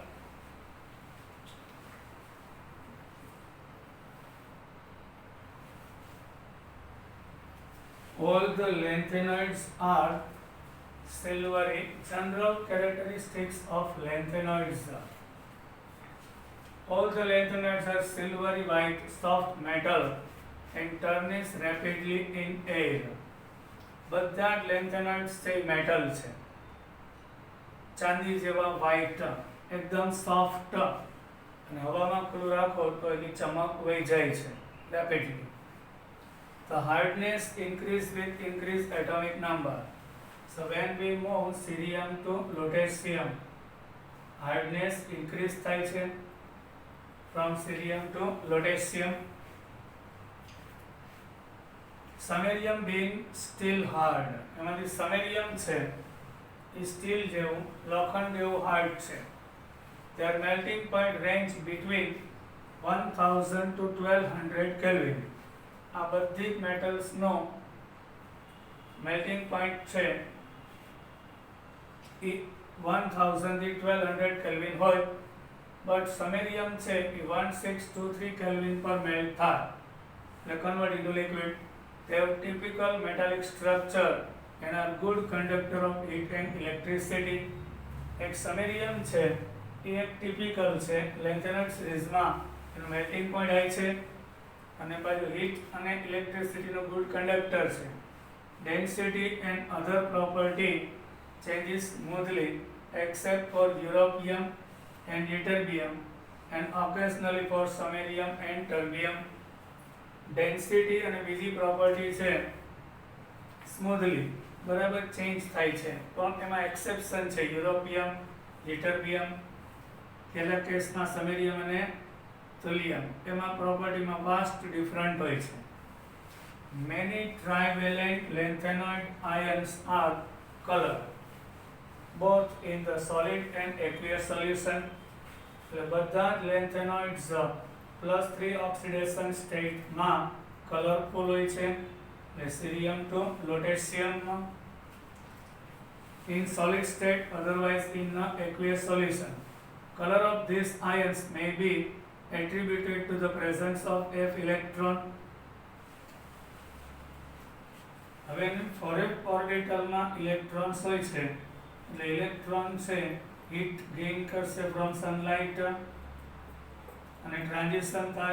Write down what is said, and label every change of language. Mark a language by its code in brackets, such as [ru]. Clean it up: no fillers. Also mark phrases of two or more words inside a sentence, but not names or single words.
[en] All the lanthanoids are silvery. General characteristics of lanthanoids. All the lanthanoids are silvery white soft metal and tarnish rapidly in air. [gu] બધા lanthanoids છે મેટલ છે, ચાંદી જેવા વ્હાઈટ, એકદમ સોફ્ટ, અને હવામાં ખુલ્લું રાખો તો એની ચમક વહી જાય છે રેપિડલી. [en] The hardness increase with increased atomic number. So when we move cerium to lutetium, hardness increase [gu] થાય છે [en] from cerium to lutetium. Samarium being still hard, [gu] એમાંથી samarium છે એ સ્ટીલ જેવું, લોખંડ જેવું હાર્ડ છે. [en] Their melting point range between 1000 to 1200 Kelvin. [gu] આ બધી મેટલ્સનો [en] melting point [gu] છે એ 1000 થી 1200 કેલ્વિન હોય, બટ સમેરિયમ છે એ 1623 કેલ્વિન પર મેલ્ટ થાય એટલે [en] convert into liquid. They have typical metallic structure and are good conductor of heat and electricity. [gu] એક સમેરિયમ છે એ એક ટિપિકલ છે લેન્થેનોઇડ સિરીઝમાં, એનું [en] melting point [gu] હાઈ છે અને પાછું હીટ અને ઇલેક્ટ્રિસિટીનો [en] good conductor [gu] છે. [en] density and other property changes smoothly except for europium and ytterbium and occasionally for samarium and terbium. [gu] ડેન્સિટી અને બીજી પ્રોપર્ટી છે સ્મૂથલી બરાબર ચેન્જ થાય છે, પણ એમાં એક્સેપ્શન છે યુરોપિયમ, યટરબિયમ, પહેલા કેસમાં સમેરિયમ અને thulium, એમાં પ્રોપર્ટીમાં [en] vast different [gu] હોય છે. [en] Many trivalent lanthanoid ions are colored both in the solid and aqueous solution. [gu] એટલે બધા જ lanthanoids [en] +3 oxidation state [gu] માં કલરફુલ હોય છે, એટલે [en] cerium to lutetium in solid state, otherwise in the aqueous solution. Color of these ions may be attributed to the presence of F electron. [gu] હવે ફોરેફ ઓર્બિટલમાં ઇલેક્ટ્રોન્સ હોય છે, એટલે ઇલેક્ટ્રોન છે [en] heat gain [gu] કરશે [en] from sunlight [gu] અને ટ્રાન્ઝિશન થાય.